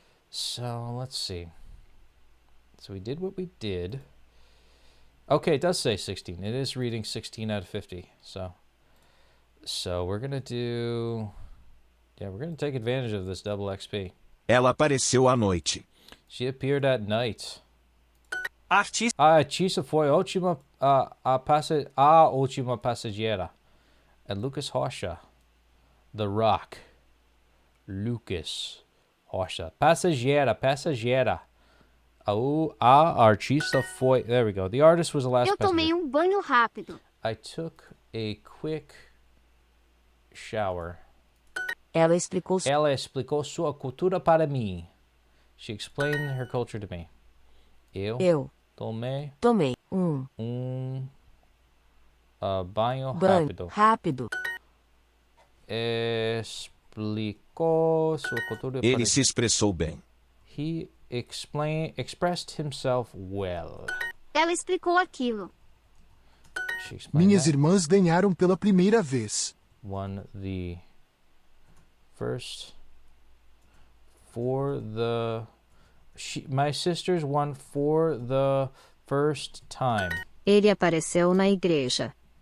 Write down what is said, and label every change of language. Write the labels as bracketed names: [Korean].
[English] So, let's see. So we did what we did. Okay, it does say 16. It is reading 16 out of 50. So we're going to do... Yeah, we're going to take advantage of this double XP. [Portuguese] Ela apareceu à noite. [English] She appeared at night. [Portuguese] Artista. A artista foi a última passageira. [English] And Lucas Rocha. The Rock. Lucas Rocha. [Portuguese] Passageira. A artista foi... [English] There we go. The artist was the last [Portuguese] Eu tomei [English] passenger. [Portuguese] banho rápido. [English] I took a quick shower. [Portuguese] Ela explicou Ela explicou sua cultura para mim. [English] She explained her culture to me. [Portuguese] Eu tomei tomei banho rápido. rápido. Explicou sua cultura para Ele se expressou bem. [English] He expressed himself well. [Portuguese] Ela explicou aquilo. [English] She explained [Portuguese] Minhas [English] that. [Portuguese] irmãs ganharam pela primeira vez. [English] Won the first for the my sisters won for the first time. [Portuguese] Ele apareceu na igreja.